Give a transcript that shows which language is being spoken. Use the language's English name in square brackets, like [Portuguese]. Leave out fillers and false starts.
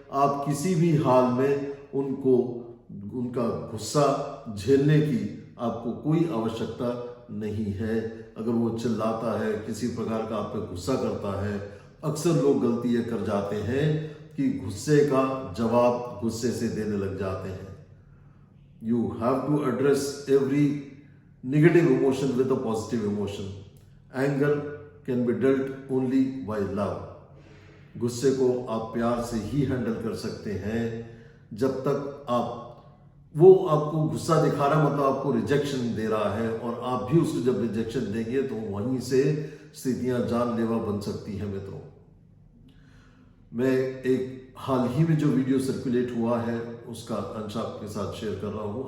[Hindi] आप किसी भी हाल में उनका गुस्सा झेलने की आपको कोई आवश्यकता नहीं है। अगर वो चिल्लाता है, किसी प्रकार का आप पे गुस्सा करता है, अक्सर लोग गलती ये कर जाते हैं कि गुस्से का जवाब गुस्से से देने लग जाते हैं। [English] You have to address every negative emotion with a positive emotion. Anger can be dealt only by love. [Hindi] गुस्से को आप प्यार से ही हैंडल कर सकते हैं। जब तक वो आपको गुस्सा दिखा रहा है, मतलब आपको रिजेक्शन दे रहा है, और आप भी उसको जब रिजेक्शन देंगे तो वहीं से स्थितियां जानलेवा बन सकती हैं। मित्रों, मैं एक हाल ही में जो वीडियो सर्कुलेट हुआ है उसका अंश आपके साथ शेयर कर रहा हूं।